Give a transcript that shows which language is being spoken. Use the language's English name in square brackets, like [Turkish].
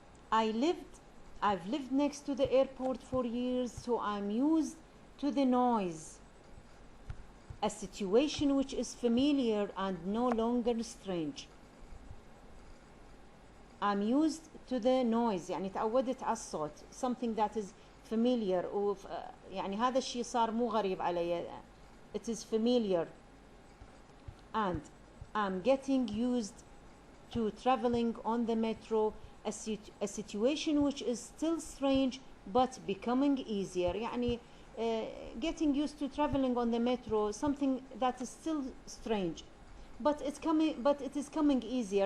[English] I've lived next to the airport for years, so I'm used to the noise. A situation which is familiar and no longer strange. I'm used to the noise [Arabic] يعني تعودت على الصوت. [English] Something that is familiar [Arabic] يعني هذا الشيء صار مو غريب علي. [English] It is familiar. And I'm getting used to traveling on the metro. A situation which is still strange but becoming easier. يعني getting used to traveling on the metro, something that is still strange but it is coming easier.